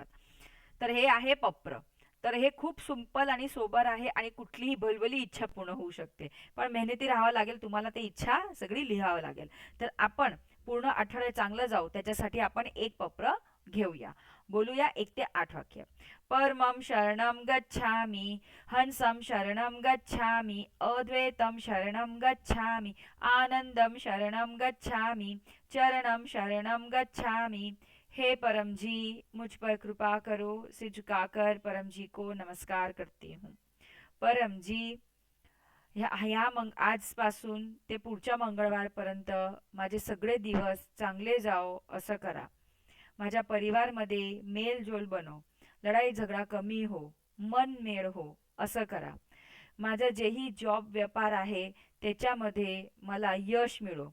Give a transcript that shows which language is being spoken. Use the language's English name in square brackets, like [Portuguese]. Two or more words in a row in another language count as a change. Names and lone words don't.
[Marathi] तर हे आहे पप्र. तर हे खूप सिंपल आणि सोबर आहे आणि कुठलीही भलभली इच्छा पूर्ण होऊ शकते, पण मेहनती राहावं लागेल तुम्हाला, ते इच्छा सगळी लिहावं लागेल. तर आपण पूर्ण आठवडे चांगलं जाऊ त्याच्यासाठी आपण एक पप्र घेऊया. बोलूया 1 ते 8 वाक्य. [Sanskrit] परमं शरणं गच्छामि, हंसं शरणं गच्छामि, अद्वैतं शरणं गच्छामि, आनंदं शरणं गच्छामि, चरणं शरणं गच्छामि. [Hindi] हे परम जी, मुझ पर कृपा करो, सिर झुकाकर परम जी को नमस्कार करती हूँ. [Marathi] परम जी, आजपासून ते पुढच्या मंगळवारपर्यंत माझे सगळे दिवस चांगले जाओ असं करा. माझ्या परिवारमध्ये मेलजोल बनव, लढाई झगडा कमी हो, मन मेळ हो असं करा. माझं जेही जॉब व्यापार आहे त्याच्यामध्ये मला यश मिळो.